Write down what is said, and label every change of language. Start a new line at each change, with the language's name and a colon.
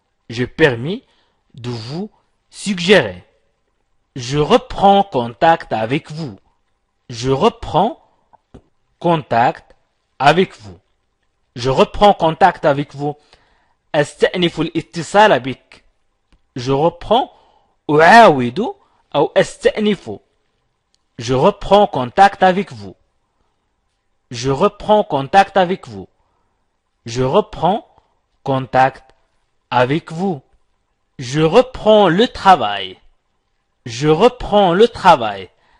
French: Je permets de vous suggérer. Je reprends contact avec vous. Je reprends contact avec vous. Je reprends contact avec vous.
Arabic: أستأنف الاتصال بك.
French: Je reprends
Arabic: أعاود أو أستأنف.
French: Je reprends contact avec vous. Je reprends contact avec vous. Je reprends contact avec vous. Je reprends le travail. Je reprends le travail.